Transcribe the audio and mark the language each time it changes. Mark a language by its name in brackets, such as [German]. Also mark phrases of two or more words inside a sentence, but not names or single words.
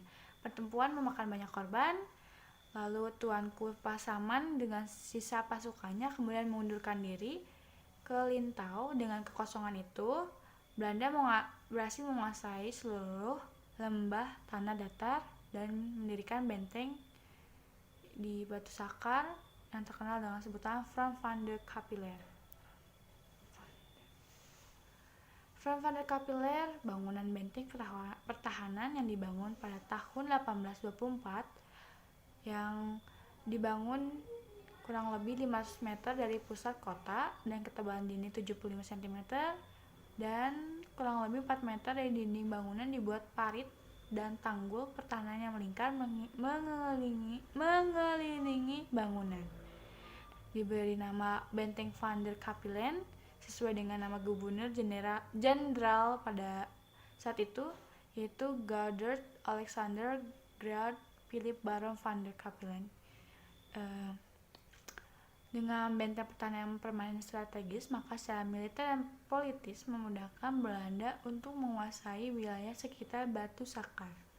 [Indonesian] Pertempuran memakan banyak korban. Lalu Tuanku Pasaman dengan sisa pasukannya kemudian mengundurkan diri ke Lintau. Dengan kekosongan itu Belanda berhasil menguasai seluruh lembah tanah datar dan mendirikan benteng di Batu Sakar yang terkenal dengan sebutan Front van der Capelle. Front van der Capelle, bangunan benteng pertahanan yang dibangun pada tahun 1824 yang dibangun kurang lebih 500 meter dari pusat kota dan ketebalan dinding 75 cm dan kurang lebih 4 meter dari dinding bangunan dibuat parit dan tanggul pertahanan yang melingkar mengelilingi bangunan. Diberi nama Benteng van der Capelle sesuai dengan nama gubernur jenderal pada saat itu, yaitu Gerdert Alexander Graaf Philip Baron van der Capelle. Dengan benteng pertahanan yang permanen strategis, maka secara militer dan politis memudahkan Belanda untuk menguasai wilayah sekitar Batu Sakar.